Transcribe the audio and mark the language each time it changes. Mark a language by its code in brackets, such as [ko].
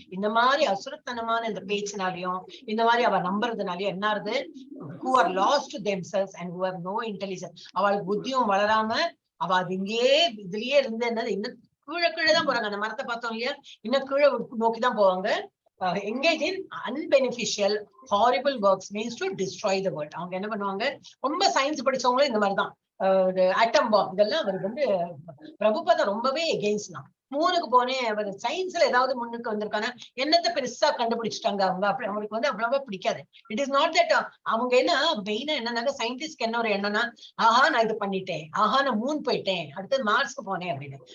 [ta] இந்த மாதிரி அசுரத்தனமான இந்த பேச்சினாலையும் இந்த மாதிரி அவ நம்புறதுனாலயும் என்ன ஆகுது? [en] who are lost to themselves and who have no intelligence. [ta] அவளுக்கு புத்தியும் வளராம அவ அது இங்கேயே இதுலயே இருந்து என்னது இன்னும் கீழே தான் போறாங்க. அந்த மரத்தை பார்த்தோம் இல்லையா? இன்னும் கீழே நோக்கிதான் போவாங்க. [en] engage in unbeneficial horrible works means to destroy the world. [ta] அவங்க என்ன பண்ணுவாங்க? ரொம்ப சயின்ஸ் படிச்சவங்களும் இந்த மாதிரிதான். ஆட்டம் பாம் இதெல்லாம் அவருக்கு வந்து பிரபுபாதா ரொம்பவே எகெயின்ஸ்ட் தான். மூணுக்கு போனேன். அவர் சயின்ஸ்ல ஏதாவது முன்னுக்கு வந்திருக்கானா? என்னத்தை பெருசா கண்டுபிடிச்சிட்டாங்க அவங்க. அப்படி அவங்களுக்கு வந்து அவ்வளவா பிடிக்காது. [en] It is not that. [ta] அவங்க என்ன மெயினா என்னன்னாக்க சயின்டிஸ்ட்க்கு என்ன ஒரு என்னன்னா, ஆஹா நான் இது பண்ணிட்டேன், ஆஹா நான் மூன் போயிட்டேன், அடுத்தது மார்ஸ்க்கு போனேன் அப்படின்னு.